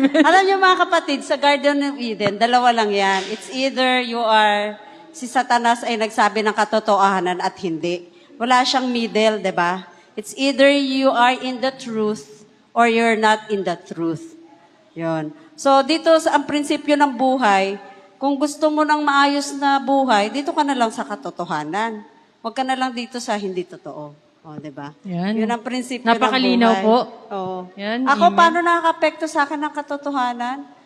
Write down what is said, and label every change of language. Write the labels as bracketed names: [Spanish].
[Filipino] Alam niyo mga kapatid, sa Garden of Eden, dalawa lang yan. [English] It's either [Filipino] si Satanas ay nagsabi ng katotohanan at hindi. Wala siyang middle, di ba? [English] It's either you are in the truth or you're not in the truth. [Filipino] Yun. So, dito ang prinsipyo ng buhay, kung gusto mo ng maayos na buhay, dito ka na lang sa katotohanan. Huwag ka na lang dito sa hindi totoo. O, di ba? Yan. Yun ang prinsipyo Napakalinaw ng buhay. po. Oo. Yan, Ako, amen. paano nakaka-apekto sa akin ng katotohanan?